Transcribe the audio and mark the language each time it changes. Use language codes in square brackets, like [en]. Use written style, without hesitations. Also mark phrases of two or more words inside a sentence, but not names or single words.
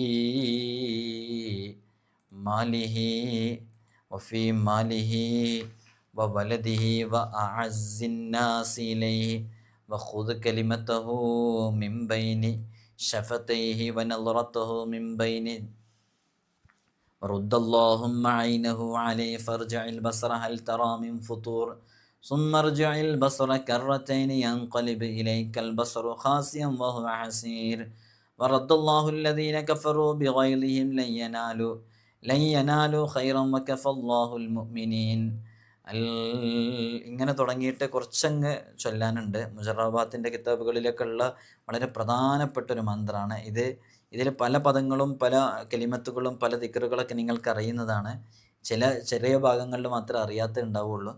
[ar] ماله وولده وأعز الناس إليه وخذ كلمته من بين شفتيه ونظرته من بين ورد اللهم عينه عليه فارجع البصر هل ترى من فطور ثم ارجع البصر كرتين ينقلب إليك البصر خاسئا وهو حسير. ورد الله الذين كفروا بغيظهم لن ينالوا خيرا وكفى الله المؤمنين. [ml] ഇങ്ങനെ തുടങ്ങിയിട്ട് കുറച്ചങ്ങ് ചൊല്ലാനുണ്ട്. മുജറബാത്തിൻ്റെ കിതാബുകളിലൊക്കെ ഉള്ള വളരെ പ്രധാനപ്പെട്ട ഒരു മന്ത്രമാണ് ഇത്. ഇതിൽ പല പദങ്ങളും പല കലിമത്തുകളും പല ദിക്റുകളൊക്കെ നിങ്ങൾക്ക് അറിയുന്നതാണ്. ചെറിയ ഭാഗങ്ങളിൽ മാത്രമേ അറിയാത്ത ഉണ്ടാവുള്ളൂ.